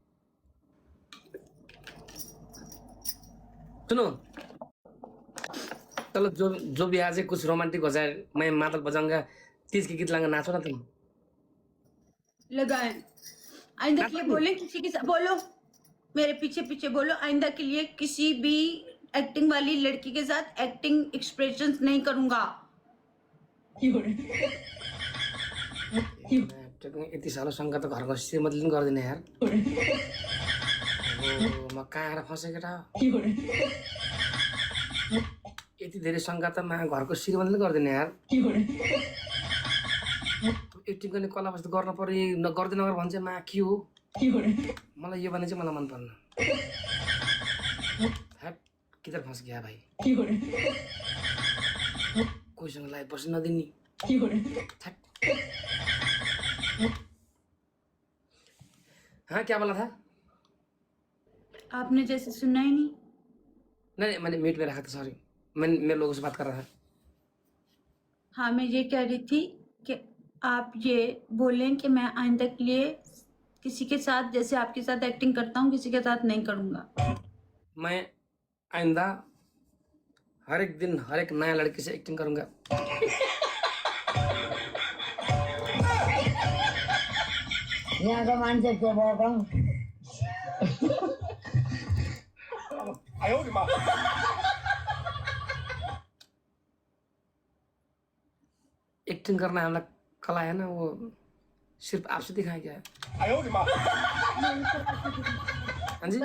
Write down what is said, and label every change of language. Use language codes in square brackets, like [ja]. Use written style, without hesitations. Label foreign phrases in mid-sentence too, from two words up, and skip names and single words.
[hi] सुनो, चलो जो भी आज कुछ रोमांटिक हो जाए, मैं मादल बजाऊंगा, 30 के गीत लाऊंगा, नाचो ना तुम। लगाए आइंदा के लिए बोले किसी के साथ, बोलो मेरे पीछे पीछे बोलो, आइंदा के लिए किसी भी एक्टिंग वाली लड़की के साथ [en] acting expressions [hi] नहीं करूंगा। [ne] यति सानो शङ्का त घरको श्रीमतीले पनि गर्दैन यार। म कहाँ आएर फसेँ केटा। यति धेरै शङ्का त घरको श्रीमतीले गर्दैन यार। एक्टिङ गर्ने कला वस्तु गर्न पर्यो, गर्दै नगर भन्छ मा के हो। मलाई यो भने चाहिँ मलाई मन पर्न। [hi] हट किधर फँस गया भाइ। [ne] कोहीसँग लाइभ बस्न नदिने। [hi] हाँ क्या बोला था? आपने जैसे सुना ही नहीं। नहीं मैंने म्यूट में रखा था, सॉरी। मैं लोगों से बात कर रहा था। हाँ मैं ये कह रही थी कि आप ये बोलें कि मैं आइंदा के लिए किसी के साथ जैसे आपके साथ एक्टिंग करता हूँ किसी के साथ नहीं करूंगा। मैं आइंदा हर एक दिन हर एक नया लड़की से एक्टिंग करूंगा। [ne] यहाँ का मान्छे के बोलौँ [hi] एक्टिंग करना हमारा कला है ना, वो सिर्फ आपसे दिखाया गया है। हाँ जी,